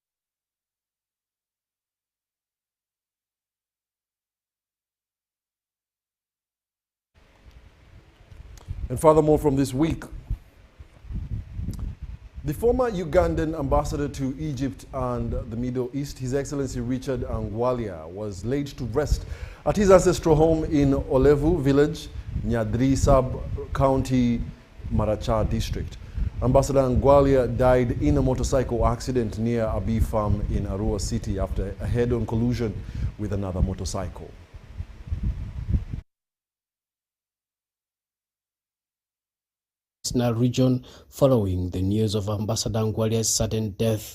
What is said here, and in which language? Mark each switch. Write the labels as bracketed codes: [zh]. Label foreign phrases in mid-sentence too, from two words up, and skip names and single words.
[en] And furthermore, from this week, the former Ugandan ambassador to Egypt and the Middle East, His Excellency Richard Angalia, was laid to rest at his ancestral home in Olevu village, Nyadri sub-county, Maracha district. Ambassador Angalia died in a motorcycle accident near Abi Farm in Arua City after a head-on collision with another motorcycle. Region following the news of Ambassador Angalia's sudden death.